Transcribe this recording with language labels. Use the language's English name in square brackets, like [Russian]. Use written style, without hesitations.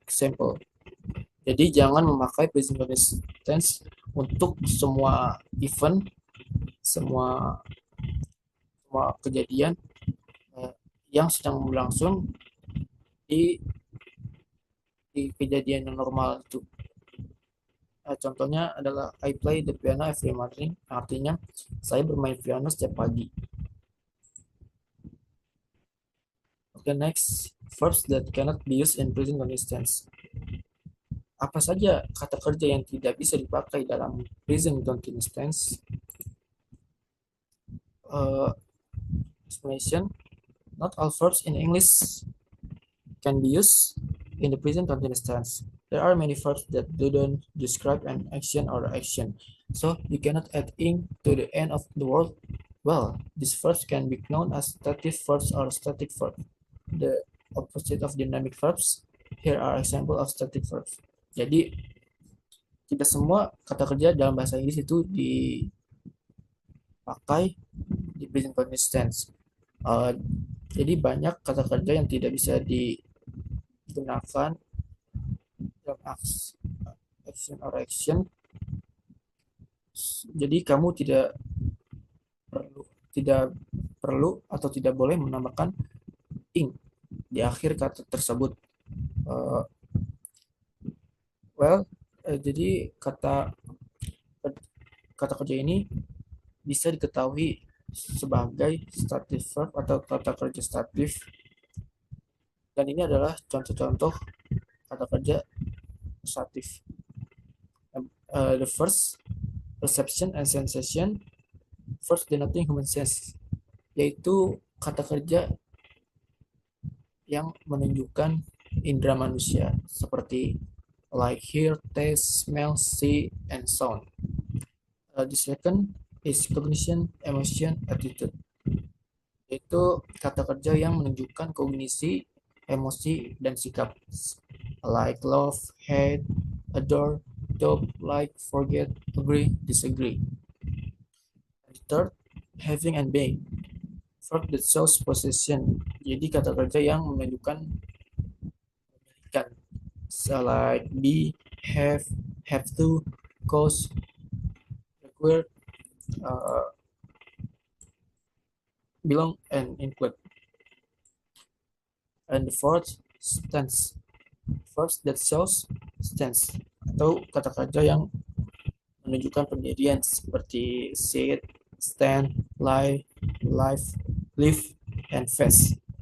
[Indonesian] Example. Jadi jangan memakai present continuous tense untuk semua event, semua kejadian yang sedang berlangsung di kejadian yang normal itu. Contohnya adalah [English] I play the piano every morning. [Indonesian] Artinya saya bermain piano setiap pagi. [English] Okay, next, verbs that cannot be used in present continuous tense. [Indonesian] Apa saja kata kerja yang tidak bisa dipakai dalam present continuous tense? [English] Explanation. Not all verbs in English can be used in the present continuous tense. There are many verbs that don't describe an action or action, so you cannot add ing to the end of the word. Well, these verbs can be known as stative verbs or static verbs. The opposite of dynamic verbs. Here are example of static verbs. [Indonesian] Jadi tidak semua kata kerja dalam bahasa Inggris itu dipakai di present continuous tense. Jadi banyak kata kerja yang tidak bisa digunakan dalam [English] action or action. [Indonesian] Jadi kamu tidak perlu atau tidak boleh menambahkan ing di akhir kata tersebut. Jadi kata kerja ini bisa diketahui sebagai stative verb atau kata kerja statif, dan ini adalah contoh-contoh kata kerja statif. [English] The first, perception and sensation. First, denoting human sense, [Indonesian] yaitu kata kerja yang menunjukkan indera manusia seperti [English] like hear, taste, smell, see, and sound. The second is cognition, emotion, attitude, [Indonesian] yaitu kata kerja yang menunjukkan kognisi, emosi, dan sikap. [English] Like love, hate, adore, doubt, like, forget, agree, disagree. And third, having and being. Verb that shows possession. [Indonesian] Jadi kata kerja yang menunjukkan memilikan. [English] So like be, have to, cause, require, uh, belong, and include. And the fourth, stance. Verbs that shows stance [Indonesian] atau kata kerja yang menunjukkan pendirian seperti [English] sit, stand, lie, live, live, and face.